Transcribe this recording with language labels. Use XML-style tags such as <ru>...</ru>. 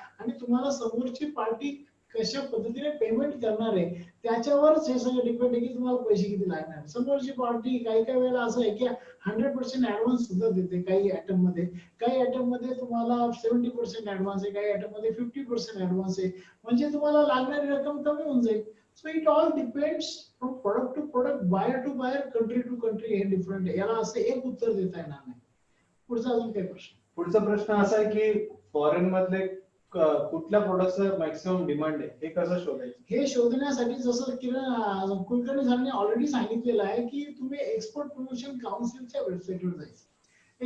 <mr>आणि तुम्हाला समोरची पार्टी कशा पद्धतीने पेमेंट करणार आहे त्याच्यावरच हे सगळं डिपेंड आहे की तुम्हाला पैसे किती लागणार. समोरची पार्टी काही काही वेळेला असं आहे की 100% ऍडव्हान्स सुद्धा देते काही आयटम मध्ये. काही आयटम मध्ये तुम्हाला 70% ऍडव्हान्स आहे, काही आयटम मध्ये 50% ऍडव्हान्स आहे. म्हणजे तुम्हाला लागणारी रक्कम कमी होऊन जाईल.</mr> <en>So it all depends from product to product, buyer to buyer, country to country.</en> <mr>हे डिफरंट आहे, याला असं एक उत्तर देता येणार नाही. पुढचा अजून काही प्रश्न? पुढचा प्रश्न असा आहे की फॉरेन मधले कुठल्या प्रोडक्टचं मॅक्सिमम डिमांड आहे हे कसं शोधायचं? हे शोधण्यासाठी जसं किरण कुलकर्णी सरांनी ऑलरेडी सांगितलेलं आहे की तुम्ही एक्सपोर्ट प्रमोशन काउन्सिलच्या वेबसाईटवर जायचं.</mr>